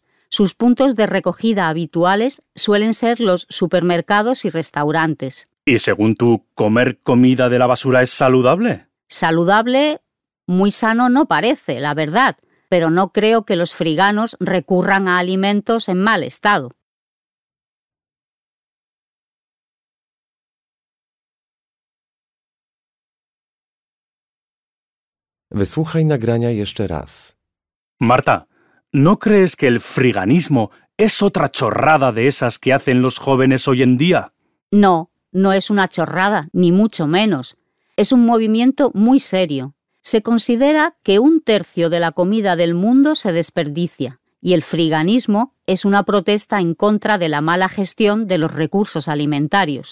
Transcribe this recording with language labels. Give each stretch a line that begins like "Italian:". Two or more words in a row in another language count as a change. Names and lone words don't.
Spanish: Sus puntos de recogida habituales suelen ser los supermercados y restaurantes. ¿Y según tú, comer comida de la basura es saludable? Saludable, muy sano no parece, la verdad, pero no creo que los friganos recurran a alimentos en mal estado.
Polish: Wysłuchaj nagrania jeszcze raz.
Spanish: Marta, ¿no crees que el friganismo es otra chorrada de esas que hacen los jóvenes hoy en día? No, no es una chorrada, ni mucho menos. Es un movimiento muy serio. Se considera que 1/3 de la comida del mundo se desperdicia, y el friganismo es una protesta en contra de la mala gestión de los recursos alimentarios.